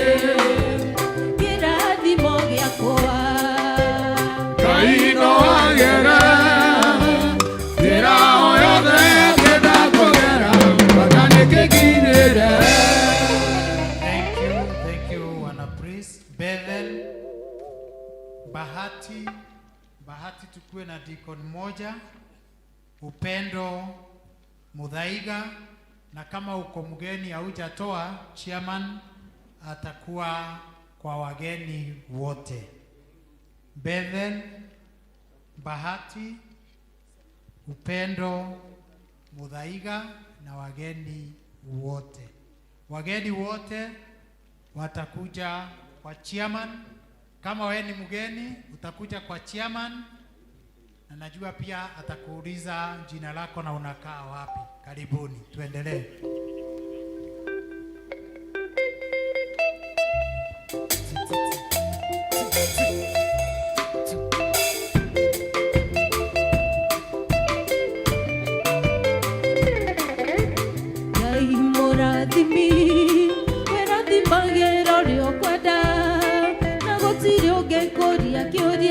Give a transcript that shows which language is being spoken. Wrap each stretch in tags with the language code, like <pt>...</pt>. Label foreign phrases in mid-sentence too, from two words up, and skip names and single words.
<ki>Kĩrathimo gĩakwa Ngai no agere njĩra o yothe ngĩenda kũgera bata nĩkĩkinyĩre.</ki> <en>Thank you, wana praise.</en> <sw>Bethel, Bahati tukue na deacon moja. Upendo Mudhaiga, na kama uko mgeni haujatoa, chairman atakuwa kwa wageni wote. Bethel, Bahati, Upendo Mudhaiga na wageni wote. Wageni wote watakuja kwa chairman. Kama wewe ni mgeni utakuja kwa chairman. Na najua pia atakuuliza jina lako na unakaa wapi. Karibuni, tuendelee.</sw> <ki>Ngai mũrathimi wĩrathimagĩra ũrĩa ũkwenda na gũtirĩ ũngĩkũria kĩũria.</ki>